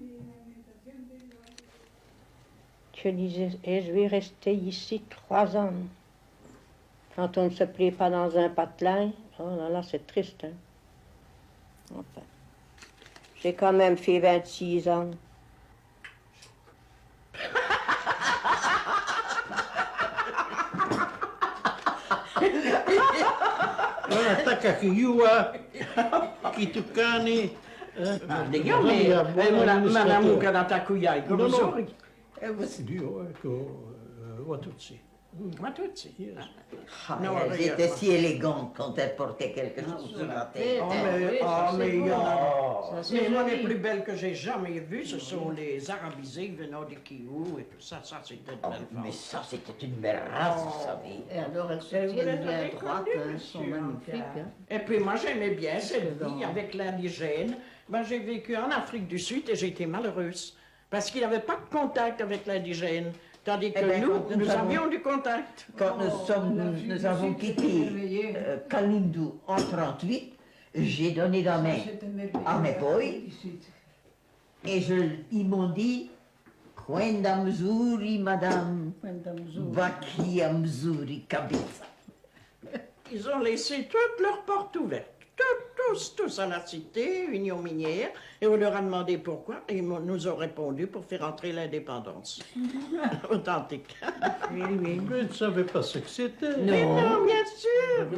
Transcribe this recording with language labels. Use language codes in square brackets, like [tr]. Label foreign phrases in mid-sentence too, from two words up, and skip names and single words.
[fr] Je disais, et je vais rester ici 3 ans. Quand on ne se plaît pas dans un patelin, oh là là, c'est triste. Hein? Enfin, j'ai quand même fait 26 ans. [sw] Nataka kujua kitu gani. Mwanamke anataka kujua. Ndio, Watutsi. Watutsi. [fr] Elles étaient si élégantes quand elles portaient quelque chose sur la tête. Mais moi, les plus belles que j'ai jamais vues, ce sont les arabisées venant du Kivu et tout ça. Ça, c'était de belles femmes. Mais ça, c'était une belle race, vous savez. Et alors, elles se tiennent bien droites, elles sont magnifiques. Hein. Et puis moi, j'aimais bien cette vie avec l'indigène. Ben, j'ai vécu en Afrique du Sud et j'ai été malheureuse. Parce qu'il n'y avait pas de contact avec l'indigène. Tandis que nous avions du contact. Quand nous avons quitté Kalundu en 1938, j'ai donné la main à mes boys et ils m'ont dit [sw] Kwenda mzuri, [fr] madame, [sw] Bakia mzuri kabisa. [fr] Ils ont laissé toutes leurs portes ouvertes. Tous à la cité, Union minière, et on leur a demandé pourquoi, et ils nous ont répondu pour faire entrer l'indépendance. Authentique. Oui. Mais ils ne savaient pas ce que c'était. Non, bien sûr.